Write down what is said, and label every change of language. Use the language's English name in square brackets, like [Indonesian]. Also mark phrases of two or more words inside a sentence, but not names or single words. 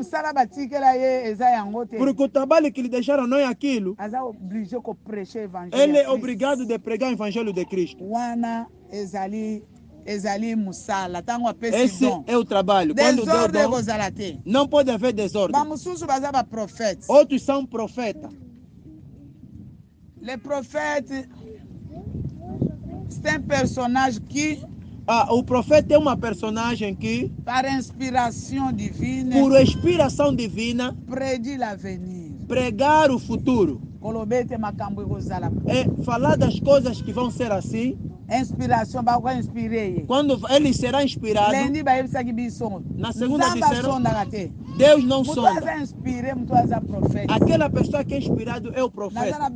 [Portuguese] Porque o trabalho que lhe deixaram não é aquilo. Ele é obrigado a pregar o evangelho de Cristo. Esse é o trabalho. Quando Deus dom, não pode haver desordem. Outros são profetas. [French] Les prophètes, c'est un personnage qui, [Portuguese] o profeta é uma personagem que, [French] par inspiration divine, [Portuguese] por inspiração divina, [French] prédit l'avenir. [Portuguese] Pregar o futuro. É falar das coisas que vão ser assim. Inspiração, quando ele será inspirado, na segunda disseram, Deus não sonda. Aquela pessoa que é inspirado é o profeta.